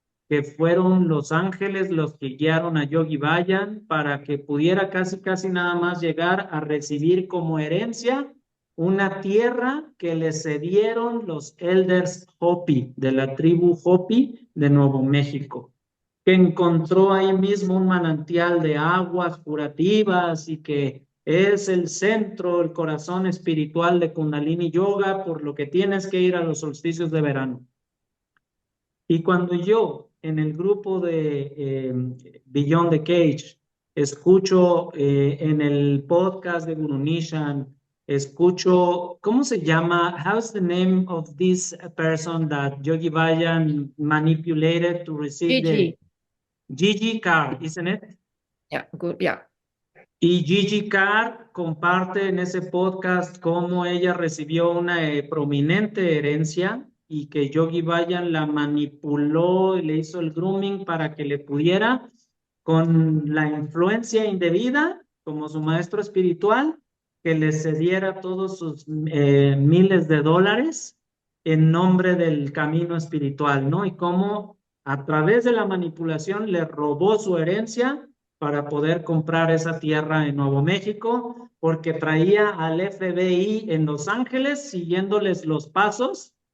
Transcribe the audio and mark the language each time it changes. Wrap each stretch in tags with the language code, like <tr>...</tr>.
<es>que fueron los ángeles los que guiaron a Yogi Bayan para que pudiera casi nada más llegar a recibir como herencia una tierra que le cedieron los elders Hopi, de la tribu Hopi de Nuevo México, que encontró ahí mismo un manantial de aguas curativas y que es el centro, el corazón espiritual de Kundalini Yoga, por lo que tienes que ir a los solsticios de verano. Y cuando yo en el grupo de Beyond the Cage escucho en el podcast de Guru Nishan, escucho, ¿cómo se llama?</es> <en>How's the name of this person that Yogi Bayan manipulated to receive the Gigi. Gigi Carr, isn't it? Yeah, good. Yeah.</en> <es>Y Gigi Carr comparte en ese podcast cómo ella recibió una prominente herencia y que Yogi Bayan la manipuló y le hizo el grooming para que le pudiera, con la influencia indebida, como su maestro espiritual, que le cediera todos sus miles de dólares en nombre del camino espiritual, ¿no? Y cómo a través de la manipulación le robó su herencia para poder comprar esa tierra en Nuevo México, porque traía al FBI en Los Ángeles siguiéndoles los pasos</es>